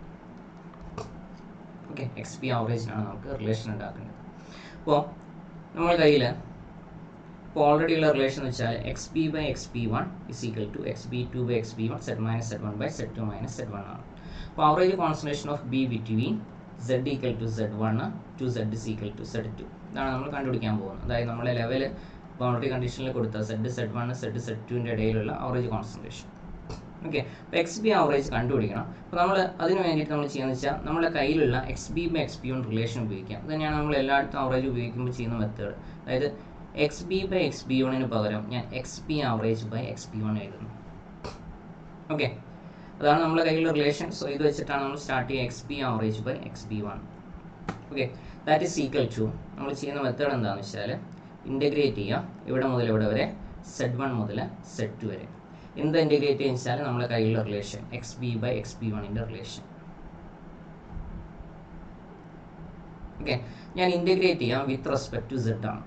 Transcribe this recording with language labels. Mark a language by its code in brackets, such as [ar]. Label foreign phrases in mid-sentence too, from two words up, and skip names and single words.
[ml] ഓക്കെ, XB ആവറേജിനാണ് നമുക്ക് റിലേഷൻ ഉണ്ടാക്കേണ്ടത്. അപ്പോൾ നമ്മുടെ കയ്യിൽ ഇപ്പോൾ ഓൾറെഡി ഉള്ള റിലേഷൻ എന്ന് വെച്ചാൽ xb/xb1 = xb2/xb1 z - z1/z2 - z1 ആണ്. അപ്പോൾ [en] average concentration of B between z = z1 to z = z2 [ml] ഇതാണ് നമ്മൾ കണ്ടുപിടിക്കാൻ പോകുന്നത്. അതായത് നമ്മുടെ ലെവൽ ബൗണ്ടറി കണ്ടീഷനിൽ കൊടുത്ത z z1 z z2ൻ്റെ ഇടയിലുള്ള [en] average concentration. [ml] ഓക്കെ, അപ്പോൾ XB ആവറേജ് കണ്ടുപിടിക്കണം. അപ്പോൾ നമ്മൾ അതിന് വേണ്ടിയിട്ട് നമ്മൾ ചെയ്യുന്നത് വെച്ചാൽ നമ്മുടെ കയ്യിലുള്ള xb/xb1 റിലേഷൻ ഉപയോഗിക്കാം. അത് തന്നെയാണ് നമ്മൾ എല്ലായിടത്തും ആവറേജ് ഉപയോഗിക്കുമ്പോൾ ചെയ്യുന്ന മെത്തേഡ്. അതായത് xb/xb1 പകരം ഞാൻ [en] xb average/xb1 [ml] എഴുതുന്നു. ഓക്കെ, അതാണ് നമ്മുടെ കയ്യിലുള്ള റിലേഷൻ. സോ ഇത് വെച്ചിട്ടാണ് നമ്മൾ സ്റ്റാർട്ട് ചെയ്യുക, [en] xb average/xb1. [ml] ഓക്കെ, [en] that is equal to [ml] നമ്മൾ ചെയ്യുന്ന മെത്തേഡ് എന്താണെന്ന് വെച്ചാൽ ഇൻ്റഗ്രേറ്റ് ചെയ്യുക, ഇവിടെ മുതൽ ഇവിടെ വരെ z1 മുതൽ z2 വരെ. എന്താ ഇൻ്റഗ്രേറ്റ് ചെയ്യുക വെച്ചാൽ നമ്മുടെ കയ്യിലുള്ള റിലേഷൻ xb/xb1 റിലേഷൻ. ഓക്കെ, ഞാൻ ഇൻ്റഗ്രേറ്റ് ചെയ്യാം [en] with respect to z [ml] ആണ്.